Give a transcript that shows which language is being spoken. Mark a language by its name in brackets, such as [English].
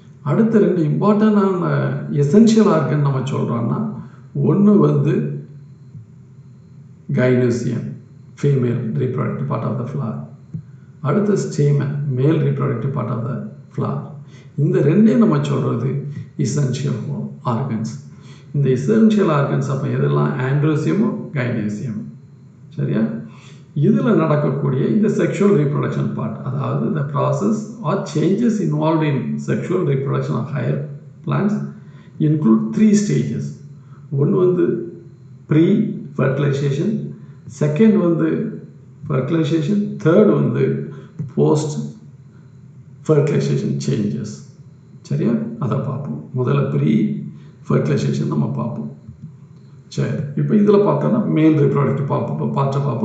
[Tamil] அடுத்த 2 இம்பார்ட்டண்டான essential organ நம்ம சொல்கிறோன்னா, ஒன்று வந்து gynoecium, [English] Female reproductive part of the flower. [Tamil] அடுத்த ஸ்டேமன், [English] Male reproductive part of the flower. [Tamil] இந்த ரெண்டே நம்ம சொல்கிறது இசென்ஷியல் ஆர்கன்ஸ். இந்த இசென்ஷியல் ஆர்கன்ஸ் அப்போ எதெல்லாம்? ஆண்ட்ரோசியமும் கைனோசியமும். சரியா? இதில் நடக்கக்கூடிய இந்த செக்ஷுவல் ரீப்ரொடக்ஷன் பார்ட், அதாவது [English] the process or changes involved in sexual reproduction of higher plants include 3 stages. [Tamil] ஒன்று வந்து ப்ரீ ஃபர்டிலைசேஷன், செகண்ட் வந்து ஃபர்டிலைசேஷன், தேர்ட் வந்து போஸ்ட் ஃபர்டிலைசேஷன் சேஞ்சஸ். சரியா? அதை பார்ப்போம். முதல்ல ப்ரீ ஃபர்டிலைசேஷன் நம்ம பார்ப்போம். சரி, இப்போ இதில் பார்த்தோன்னா மேல் ரீப்ரொடக்டிவ் பார்ட்டை பார்ப்போம்.